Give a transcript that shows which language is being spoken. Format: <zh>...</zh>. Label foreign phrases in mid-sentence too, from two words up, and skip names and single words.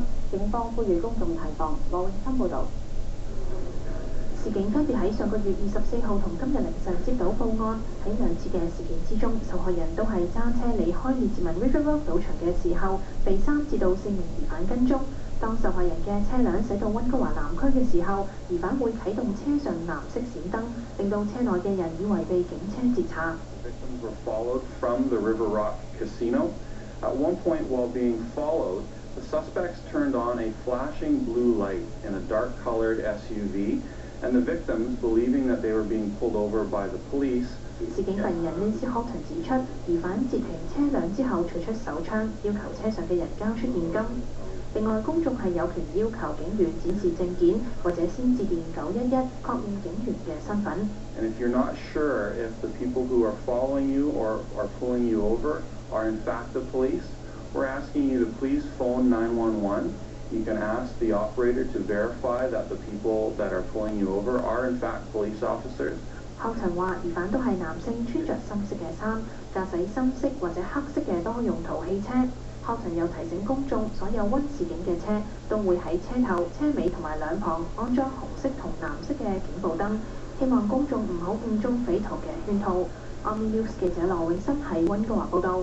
<yue>警方呼籲公眾提防。羅永森報導。事件分別喺上個月24號同今日凌晨接到報案，喺2次嘅事件之中，受害人都係揸車離開列治文 River Road 賭場嘅時候，被3至到4名疑犯跟蹤。當受害人嘅車輛駛到溫哥華南區嘅時候，疑犯會啟動車上藍色閃燈，令到車內嘅人以為被警車截查。</yue> <en>Victims were followed from the River Rock Casino. At one point, while being followed, the suspects turned on a flashing blue light in a dark-colored SUV, and the victims, believing that they were being pulled over by the police.</en> <yue>事件發言人 Nancy Horton 指出，疑犯截停車輛之後取出手槍，要求車上嘅人交出現金。另外，公眾係有權要求警員展示證件，或者先致電911確認警員嘅身份。</yue> <en>And if you're not sure if the people who are following you or are pulling you over are in fact the police, we're asking you to please phone 911. You can ask the operator to verify that the people that are pulling you over are in fact police officers.</en> <yue>後塵話疑犯都係男性，穿着深色嘅衫，駕駛深色或者黑色嘅多用途汽車。後塵又提醒公眾，所有溫示警嘅車都會喺車頭、車尾同埋兩旁安裝紅色同藍色嘅警報燈，希望公眾唔好誤中匪徒嘅圈套。OMNI News 記者羅永森喺溫哥華報道。</yue>